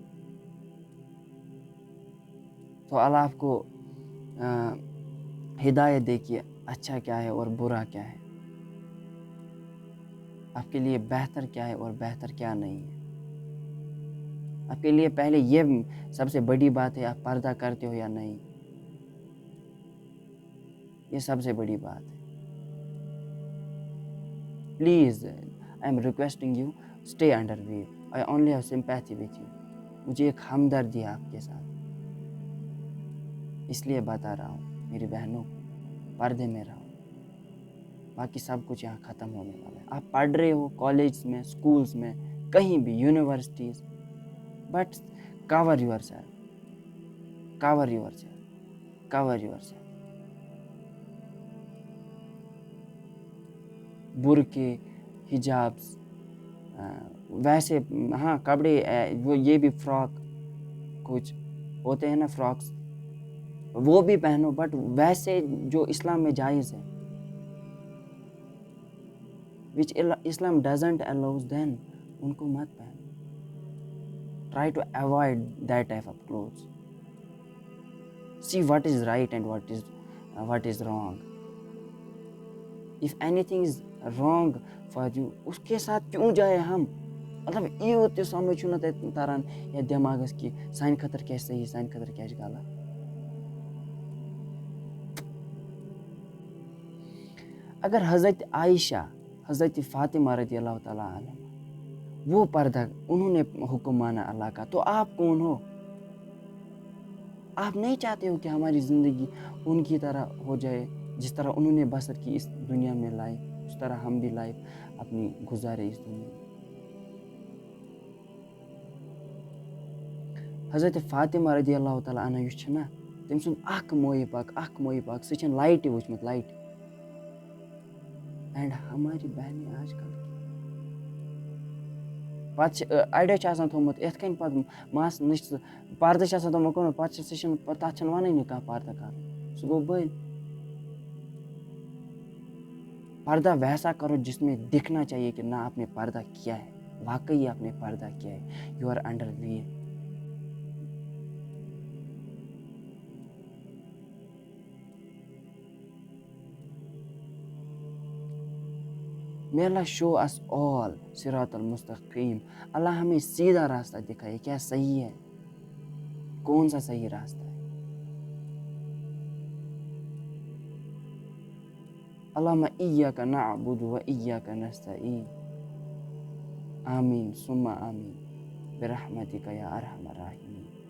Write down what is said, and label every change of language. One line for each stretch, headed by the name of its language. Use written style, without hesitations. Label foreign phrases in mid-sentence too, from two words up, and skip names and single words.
Urdu: تو اللہ آپ کو ہدایت دے کہ اچھا کیا ہے اور برا کیا ہے۔ آپ کے لیے بہتر کیا ہے اور بہتر کیا نہیں ہے. آپ کے لیے پہلے یہ سب سے بڑی بات ہے، آپ پردہ کرتے ہو یا نہیں. یہ سب سے بڑی بات ہے.
English: please I am requesting you stay under veil. I only have sympathy with you.
Urdu: مجھے ایک ہمدردی ہے آپ کے ساتھ، اس لیے بتا رہا ہوں میری بہنوں، پردے میں رہو. باقی سب کچھ یہاں ختم ہونے والا ہے. آپ پڑھ رہے ہو کالج میں، اسکولس میں، کہیں بھی، یونیورسٹیز،
English: but cover yourself, cover yourself, cover yourself.
Urdu: برقعے، حجابس، ویسے ہاں کپڑے، وہ یہ بھی فراک کچھ ہوتے ہیں نا فراکس، وہ بھی پہنو، بٹ ویسے جو اسلام میں جائز ہے،
English: which Islam doesn't allows, then
Urdu: ان کو مت پہنو.
English: Try to avoid that type of clothes. See what is right and what is wrong. If anything is wrong for you,
Urdu: اس کے ساتھ کیوں جائے ہم؟
Kashmiri: مطلب یوت تہِ سمجھ چھُنہٕ تَتہِ تران یا دٮ۪ماغس کہِ سانہِ خٲطرٕ کیٛاہ چھِ صحیح، سانہِ خٲطرٕ کیٛاہ چھِ غلط.
Urdu: اگر حضرت عائشہ، حضرت فاطمہ
Arabic: رضی اللہ تعالیٰ عنہ
Urdu: وہ پردہ انہوں نے حکم مانا اللہ کا، تو آپ کون ہو؟ آپ نہیں چاہتے ہو کہ ہماری زندگی ان کی طرح ہو جائے، جس طرح انہوں نے بسر کی اس دنیا میں لائف، اس طرح ہم بھی لائف اپنی گزارے اس دنیا میں.
Kashmiri: حضرت فاطمہ
Arabic: رضی اللہ تعالیٰ عنہ
Kashmiri: یُس چھِ نا، تٔمۍ سُنٛد اکھ موئے پاک سُہ چھِنہٕ لایٹہِ وٕچھمُت، لایٹہِ. اینڈ
Urdu: ہماری بہنیں آج کل
Kashmiri: پتہٕ چھِ اڑیو چھِ آسان تھوٚمُت یِتھ کٔنۍ پتہٕ مَس نِش سُہ پردٕ چھِ آسان تِمو کوٚرمُت، پتہٕ چھِ سُہ چھِنہٕ تَتھ چھِنہٕ وَنٲنی کانٛہہ پردٕ کَرُن، سُہ گوٚو بٔلۍ.
Urdu: پردہ ویسا کرو جس میں دکھنا چاہیے کہ نہ آپ نے پردہ کیا ہے، واقعی آپ نے پردہ کیا ہے.
English: you are under veil. May Allah show us all
Arabic: صراط المستقیم.
Urdu: اللہ ہمیں سیدھا راستہ دکھائے، کیا صحیح ہے، کون سا صحیح راستہ ہے.
Arabic: اللہم ایاک نعبد و ایاک نستعین. آمین ثم آمین برحمتک یا ارحم الراحمین.